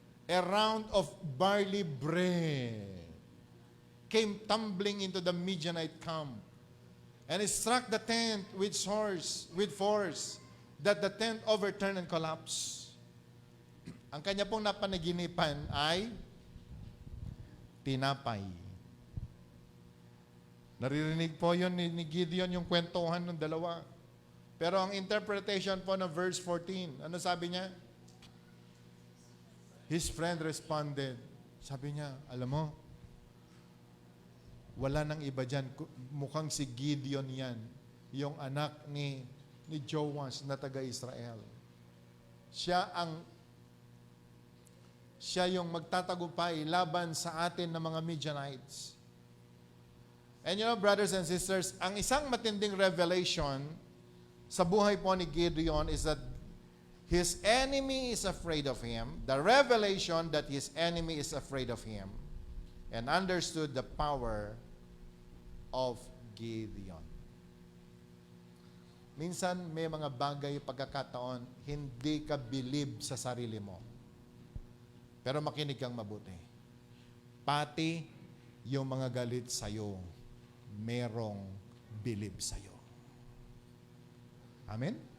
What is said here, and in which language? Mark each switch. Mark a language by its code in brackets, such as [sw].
[en] A round of barley bread came tumbling into the Midianite camp, and it struck the tent with force, that the tent overturned and collapsed. [tl] Ang kanya pong napanaginipan ay tinapay. Naririnig po yun ni Gideon yung kwentuhan ng dalawa. Pero ang interpretation po ng verse 14, ano sabi niya? [en] His friend responded. [tl] Sabi niya, "Alam mo, wala nang iba dyan. Mukhang si Gideon yan. Yung anak ni Joash na taga-Israel. Siya yung magtatagumpay laban sa atin ng mga Midianites." [en] And you know, brothers and sisters, [tl] ang isang matinding revelation sa buhay po ni Gideon [en] is that his enemy is afraid of him. The revelation that his enemy is afraid of him, and understood the power of Gideon. [tl] Minsan may mga bagay, pagkakataon, hindi ka believe sa sarili mo. Pero makinig kang mabuti. Pati yung mga galit sa'yo, merong believe sa'yo. Amen?